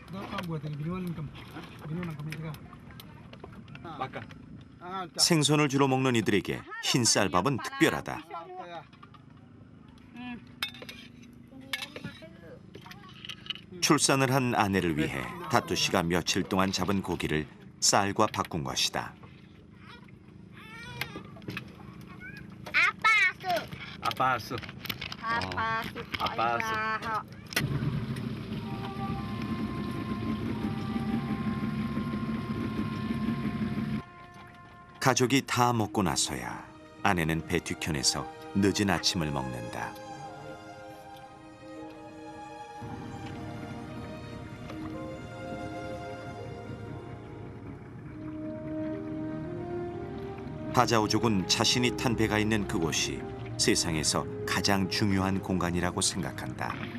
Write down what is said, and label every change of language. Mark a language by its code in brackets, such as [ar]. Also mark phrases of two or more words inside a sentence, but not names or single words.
[ko] 생선을 주로 먹는 이들에게 흰쌀밥은 특별하다. 출산을 한 아내를 위해 다투 씨가 며칠 동안 잡은 고기를 쌀과 바꾼 것이다. Apa su? Apa asuh? Apa asuh? 가족이 다 먹고 나서야 아내는 배 뒤편에서 늦은 아침을 먹는다. 바자우족은 자신이 탄 배가 있는 그곳이 세상에서 가장 중요한 공간이라고 생각한다.